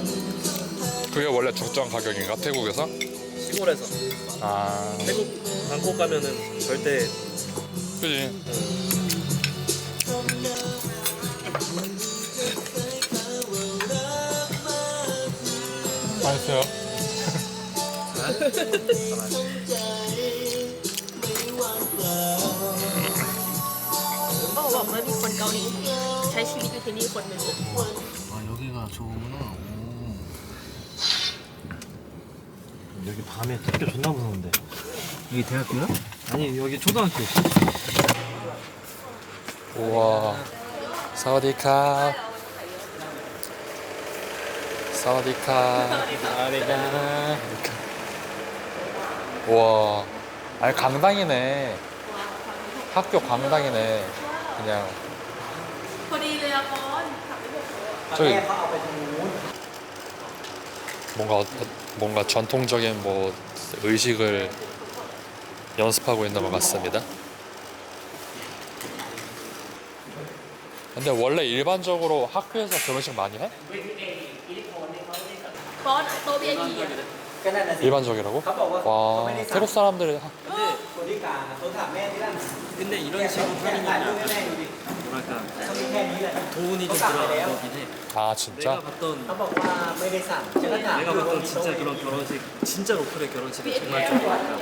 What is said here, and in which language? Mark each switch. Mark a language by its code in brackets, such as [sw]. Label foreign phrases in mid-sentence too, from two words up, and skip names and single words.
[ko] 그게 원래 적정한 가격인가 태국에서? 시골에서. 아, 태국 방콕 가면은 절대 그지. 맛있어요. [th] เขาบอกว่ามีคนเกาหลีใช้ชีวิตอยู่ที่นี่คนหนึ่ง [ko] 아 여기가 좋구나. 여기 밤에 특히 존나 무서운데. 여기 대학교야? 아니 여기 초등학교. 우와. 사와디캅. 사와디캅. 우와. 아니 강당이네. 학교 강당이네. 그냥 [th] พอดีเลยอะปอนขับไปบอก [ko] 저기 뭔가 전통적인 뭐 의식을 연습하고 있는 것 같습니다. 근데 원래 일반적으로 학교에서 결혼식 많이 해? [th] ปอนโต๊ะ VIP อะ [ko] 일반적이라고? 와, 태국 사람들이 근데 이런 식으로 하는 게 뭐랄까 돈이 좀 들어가는 거긴 해. 아 진짜? 내가 봤던 진짜 그런 결혼식 진짜 로컬의 결혼식은 정말 좋아.